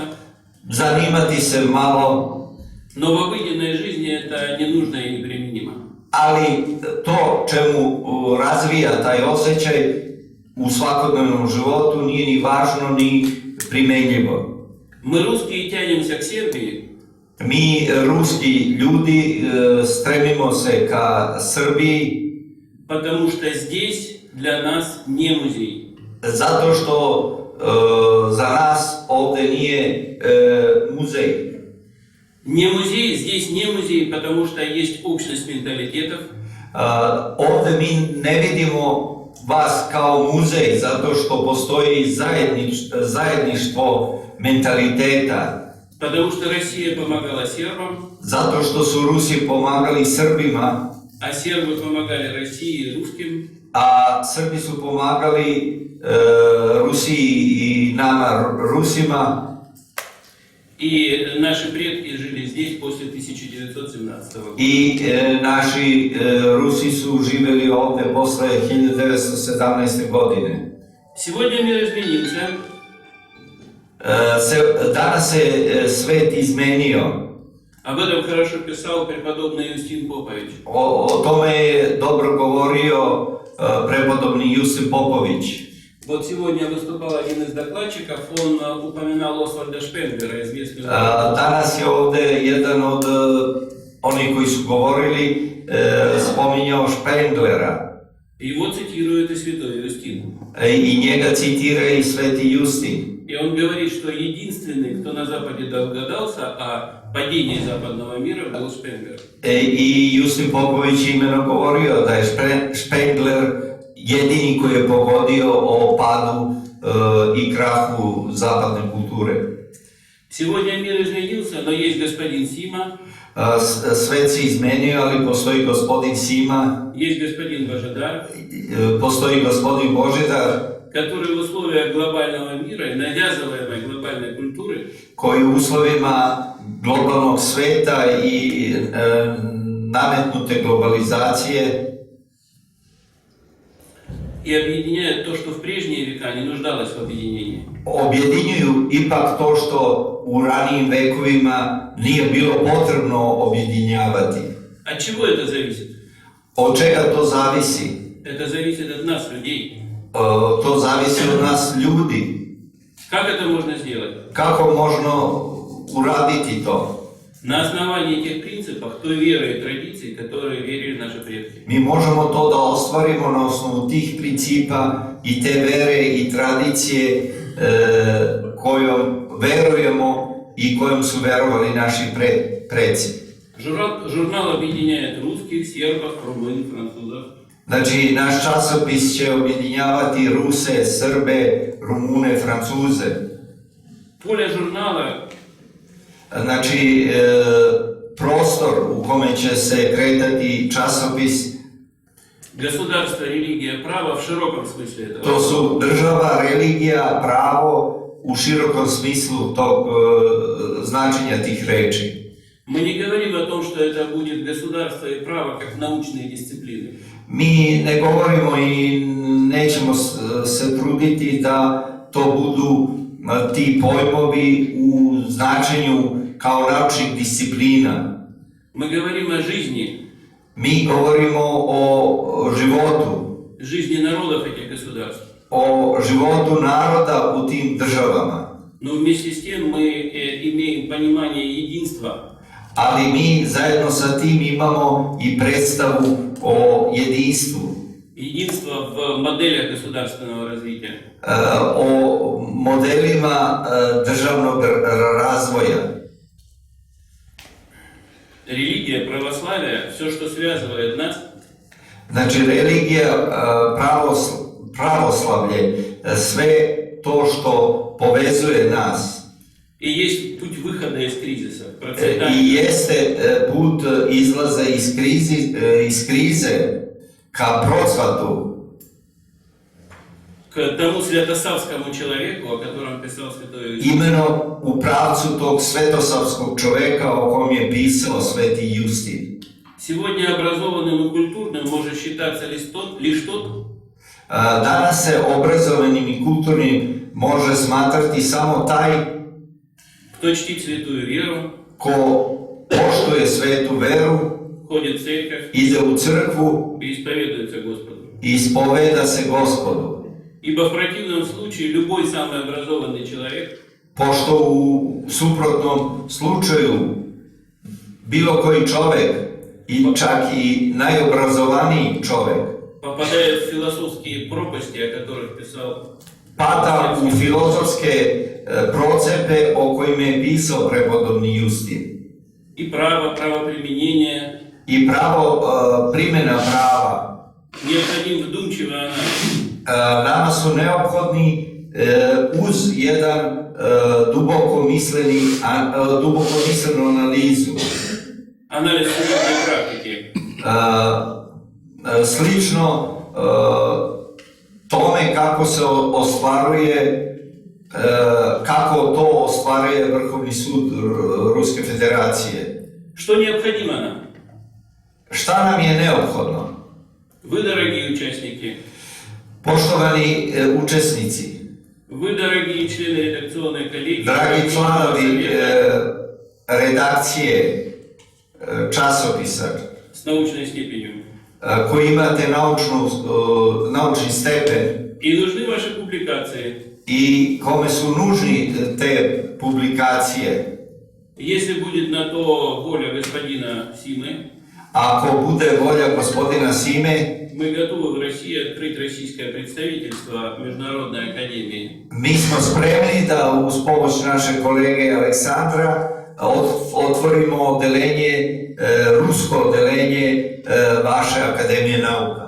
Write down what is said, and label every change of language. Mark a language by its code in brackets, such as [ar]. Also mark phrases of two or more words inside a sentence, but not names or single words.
[sr] zanimati se malo, [ru] но в обыденной жизни это не нужно и неприменимо. [sr] ali to čemu razvija taj osjećaj u svakodnevnom životu nije ni važno ni primenljivo. [ru] Мы, русские, тянемся к Сербии, [sr] Mi, ruski ljudi, stremimo se ka Srbiji [ru] потому что здесь для нас не музей. [sr] zato što za nas ovde nije muzej. [ru] Не музей, здесь не музей, потому что есть общность менталитетов. [sr] Ovde mi ne vidimo vas kao muzej zato što postoji zajedništvo mentaliteta. [ru] Потому что Россия помогала сербам, [sr] Zato što su Rusi pomagali Srbima, [ru] а сербы помогали России и русским. [sr] a Srbi su pomagali Rusiji i nama Rusima. [ru] И наши предки жили здесь после 1917 года. [sr] I naši Rusi su živjeli ovde posle 1917. godine. [ru] Сегодня мир изменился. [sr] Danas se svet izmenio. [ru] Об этом хорошо писал преподобный Юстин Попович. [sr] O tome je dobro govorio prepodobni Jusip Popović. [ru] Вот сегодня выступал один из докладчиков, он упоминал Освальда Шпенглера, известного. [sr] Danas je ovde jedan od onih koji su govorili spominjao Špenglera. [ru] Его цитирует и святой Юстин. [sr] I njega citira i sveti Justin. [ru] И он говорит, что единственный, кто на Западе догадался о падении западного мира, был Шпенглер. [sr] I Justin Popović imeno govorio da je Špengler jedini koji je pogodio o padu i krahu zapadne kulture. [ru] Сегодня мир изменился, но есть господин Сима, [sr] Svet se izmenio, ali postoji gospodin Sima, [ru] есть господин Божидар, [sr] postoji gospodin Božidar, [ru] который в условиях глобального мира и навязываемой глобальной культуры [sr] koji u uslovima globalnog sveta i nametnute globalizacije [ru] и объединяет то, что в прежние века не нуждалось в объединении. [sr] objedinjuju ipak to što u ranijim vekovima nije bilo potrebno objedinjavati. [ru] От чего это зависит? [sr] Od čega to zavisi? [ru] Это зависит от нас, людей. [sr] To zavisi od nas ljudi. [ru] Как это можно сделать? [sr] Kako možemo uraditi to? [ru] На основании тех принципов, той веры и традиций, которые верили наши предки. [sr] Mi možemo to da ostvarimo na osnovu tih principa i te vere i tradicije kojom verujemo i kojom su verovali naši preci. [ru] Журнал объединяет русских, сербов, румын, французов. [sr] Znači, naš časopis će objedinjavati Ruse, Srbe, Rumune, Francuze. [ru] Поле журнала [sr] Znači, prostor u kome će se kretati časopis, [ru] государство, религия, право в широком смысле этого. [sr] to su država, religija, pravo u širokom smislu tog značenja tih reči. [ru] Мы не говорим о том, что это будет государство и право как научные дисциплины. [sr] Mi ne govorimo i nećemo se truditi da to budu ti pojmovi u značenju kao naučnih disciplina. [ru] Мы говорим о жизни, [sr] Mi govorimo o životu, [ru] жизни народов этих государств. [sr] o životu naroda u tim državama. [ru] Но вместе с тем мы имеем понимание единства. [sr] Ali mi zajedno sa tim imamo i predstavu o jedinstvu, [ru] Единство в моделях государственного развития. [sr] o modelima državnog razvoja. [ru] Религия, православие, все, что связывает нас, [sr] Znači, religija, pravoslavlje, sve to što povezuje nas [ru] и есть путь выхода из кризиса, [sr] i [ru] процветания. [sr] jeste put izlaza iz krize ka procvatu, [ru] К тому святосавскому человеку, о котором писал святой Иисус. [sr] imeno u pravcu tog svetosavskog čoveka o kom je pisao sveti Justin. [ru] Сегодня образованным и культурным может считаться лишь тот, [sr] Danas se obrazovanim i kulturnim može smatrati samo taj [ru] кто чтит святую веру, [sr] ko poštuje svetu veru, [ru] ходит в церковь [sr] ide u crkvu [ru] и исповедуется Господу. [sr] i ispoveda se Gospodu. [ru] Ибо в противном случае любой самый образованный человек [sr] Pošto u suprotnom slučaju bilo koji čovek i čak i najobrazovaniji čovek [ru] попадает в философские пропасти, о которых писал [sr] pada u filozofske procepe o kojima je pisao prepodobni Justin. [ru] И право, правоприменение, [sr] I pravo primjena prava. [ru] необходим вдумчивый анализ. [sr] Nama su neophodni uz jedan duboko mislenu analizu. [ru] Анализ судебной практики. [sr] Slično tome kako se ostvaruje, kako to ostvaruje Vrhovni sud Ruske federacije. [ru] Что необходимо нам? [sr] Šta nam je neophodno? [ru] Вы, дорогие участники, [sr] Poštovani učesnici, [ru] вы, дорогие члены редакционной коллегии, [sr] dragi članovi redakcije časopisa [ru] с научной степенью. [sr] koji imate naučni stepen [ru] И нужны ваши публикации. [sr] i kome su nužni te publikacije. [ru] Если будет на то воля господина Симы, [sr] Ako bude volja gospodina Sime, [ru] мы готовы в России открыть российское представительство Международной академии. [sr] mi smo spremni da uz pomoć našeg kolege Aleksandra otvorimo odelenje, rusko odelenje vaše Akademije nauka.